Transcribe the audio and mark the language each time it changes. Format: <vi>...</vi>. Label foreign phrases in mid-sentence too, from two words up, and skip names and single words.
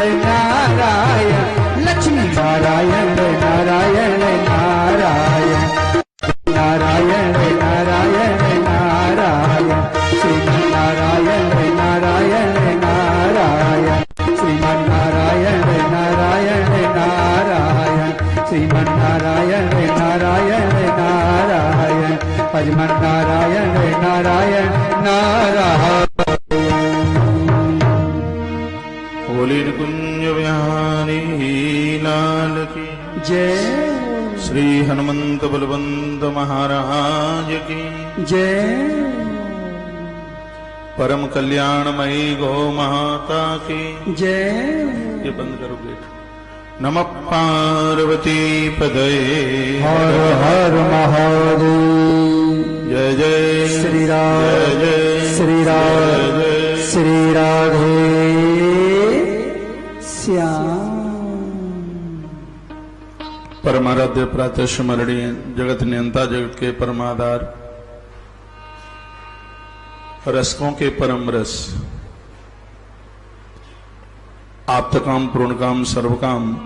<hi>नारायण, लक्ष्मी नारायण नारायण नारायण, नारायण नारायण नारायण, श्रीमन नारायण नारायण नारायण, श्रीमन नारायण नारायण नारायण, श्रीमन नारायण नारायण नारायण, भजमन नारायण नारायण नारायण। बोली कुंज बिहारी लाल की जय, श्री हनुमंत बलवंत महाराज की जय, परम कल्याणमयी गौ माता की जय।</hi> <sa>ये बंद करो गेट। नमः पार्वती पदये</sa> <hi>हर हर महादेव। जय जय श्री राम, जय जय श्री राम, जय जय श्री राधे श्याम। परमाराध्य प्रातः स्मरणीय जगत नियंता, जगत के परमाधार, रसकों के परम रस, आप्तकाम पूर्णकाम सर्वकाम,</hi>